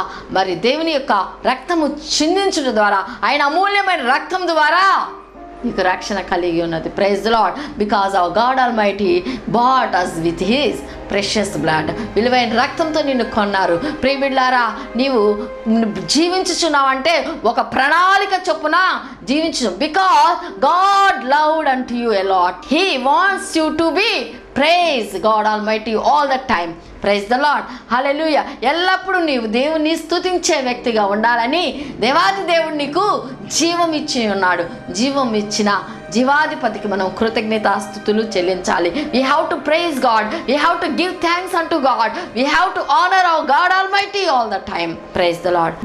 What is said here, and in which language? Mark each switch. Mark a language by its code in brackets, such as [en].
[te] మరి దేవుని యొక్క రక్తము చిందించడం ద్వారా, ఆయన అమూల్యమైన రక్తం ద్వారా నీకు రక్షణ కలిగి ఉన్నది. [en] Praise the Lord. Because our God Almighty bought us with his precious blood. [te] విలువైన రక్తంతో నిన్ను కొన్నారు. ప్రియబిడ్లారా, నీవు జీవించుచున్నావంటే ఒక ప్రణాళిక చొప్పున జీవించు. [en] Because God loved unto you a lot. He wants you to be praise God Almighty all the time. Praise the Lord. Hallelujah. [te] ఎల్లప్పుడూ నీవు దేవుని స్తుతించే వ్యక్తిగా ఉండాలని దేవాది దేవుడు నీకు జీవం ఇచ్చి ఉన్నాడు. జీవం ఇచ్చిన జీవాధిపతికి మనం కృతజ్ఞతాస్తుతులు చెల్లించాలి. [en] We have to praise God, we have to give thanks unto God, we have to honour our God Almighty all the time. Praise the Lord.